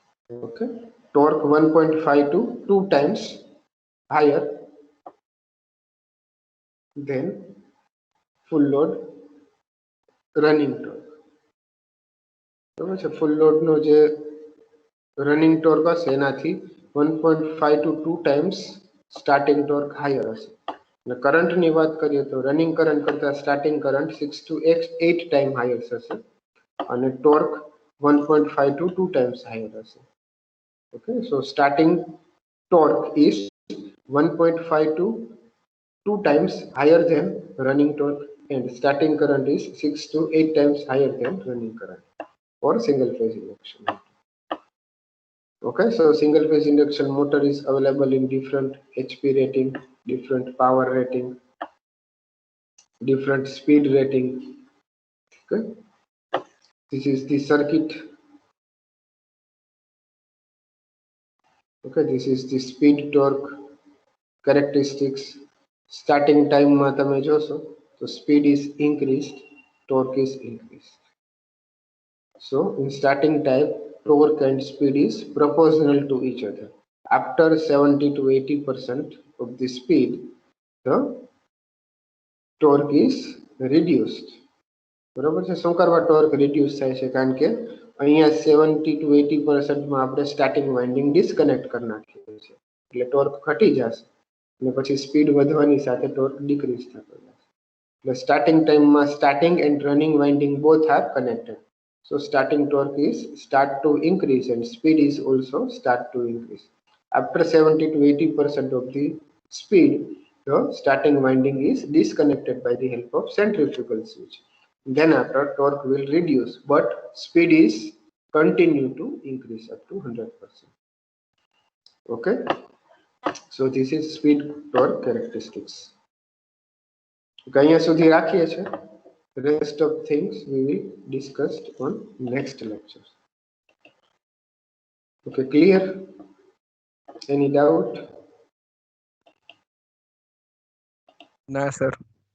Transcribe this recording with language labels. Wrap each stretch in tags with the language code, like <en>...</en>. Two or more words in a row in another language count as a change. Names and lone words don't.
<en>Okay, torque 1.5 to 2 times higher than full load running torque.</en> <gu>બરાબર છે,</gu> <en>full load</en> <gu>જે</gu> <en>running torque</en> <gu>હશે એનાથી</gu> <en>1.5 to 2 times starting torque higher</en> <gu>હશે. અને કરંટની વાત કરીએ તો</gu> <en>running current</en> <gu>કરતાં</gu> <en>starting current 6 to 8 time higher</en> <gu>થશે અને ટોર્ક</gu> <en>1.5 to 2 times higher</en> <gu>હશે.</gu> <en>Okay, so starting torque is 1.5 to 2 times higher than running torque and starting current is 6 to 8 times higher than running current for single phase induction. Okay, so single phase induction motor is available in different HP rating, different power rating, different speed rating. Okay, this is the circuit. Okay, this is the speed torque characteristics. Starting time</en> <gu>માં તમે જોશો તો</gu> <en>speed is increased, torque is increased. So in starting time, torque and speed is proportional to each other. After 70 to 80% of the speed, the torque is reduced.</en> <gu>બરોબર છે, શું કરવા</gu> <en>torque reduce</en> <gu>થાય છે? કારણ કે અહીંયા 70 to 80% માં આપણે</gu> <en>starting winding disconnect</en> <gu>કરી નાખીએ છીએ, એટલે ટોર્ક ઘટી જશે અને પછી સ્પીડ વધવાની સાથે</gu> <en>torque decrease</en> <gu>થતો જશે. એટલે સ્ટાર્ટિંગ ટાઈમમાં</gu> <en>starting and running winding both are connected. So starting torque is start to increase and speed is also start to increase. After 70 to 80% of the speed, the starting winding is disconnected by the help of centrifugal switch. Then after torque will reduce, but speed is continue to increase up to 100%. Okay, so this is speed torque characteristics.</en> <gu>Okay, અહીંયા સુધી રાખીએ છીએ.</gu> <en>The rest of things we will discuss on next lecture. Okay, clear? Any doubt?</en> <gu>ના સર.</gu>